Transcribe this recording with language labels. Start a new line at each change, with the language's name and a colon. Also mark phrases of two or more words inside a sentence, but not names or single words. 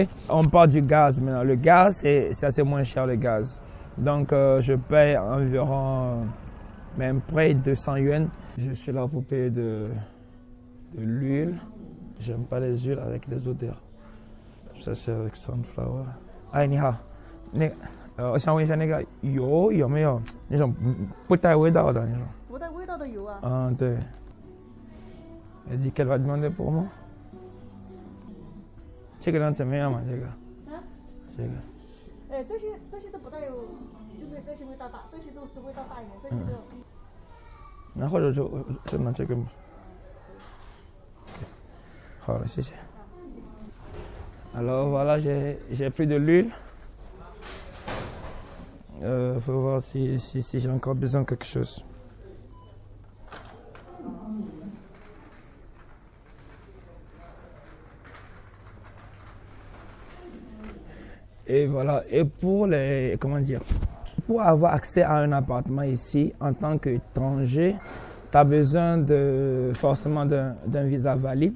French: On parle du gaz maintenant. Le gaz, c'est assez moins cher, le gaz. Donc, je paye environ, même près de 200 yuan. Je suis là pour payer de l'huile. J'aime pas les huiles avec les odeurs. Ça, c'est avec sunflower. Ah,
Chinese: 你好. 我想问一下那个油有没有那种不带味道的那种？不带味道的油啊？嗯，
French: 对。Elle dit qu'elle va demander pour moi.
Chinese: 这个人怎么样嘛？这个。这些都不带有，就是这些味道大，这些都是味道大一点，这些都。然后就拿这个。好了，
French: 谢谢。Alors voilà, j'ai pris de l'huile. Faut voir si j'ai encore besoin de quelque chose. Et voilà, et pour les, comment dire, pour avoir accès à un appartement ici, en tant qu'étranger, tu as besoin forcément d'un visa valide.